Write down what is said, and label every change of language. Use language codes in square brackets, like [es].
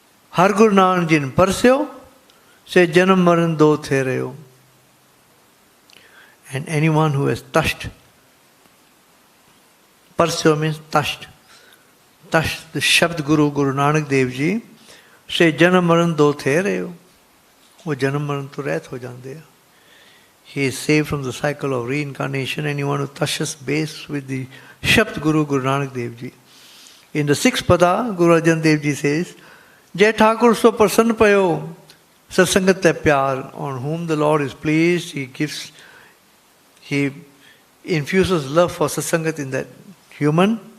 [pa] Har Gur Nanak Jin Parsyo, se Janam Maran Do Thereo. [en] And anyone who has touched, Parsyo means touched the Shabd Guru, Guru Nanak Dev Ji, [pa] se Janam Maran Do Thereo. [hi] वो जन्म मरण तो रहित हो जाते हैं. [en] He is saved from the cycle of reincarnation. Anyone who touches base with the Shabd Guru, Guru Nanak Dev Ji. In the sixth pada, Guru Arjan Dev Ji says, [pa] Jai Thakur so prasann payo, satsangat te pyar. [en] On whom the Lord is pleased, He infuses love for satsangat in that human.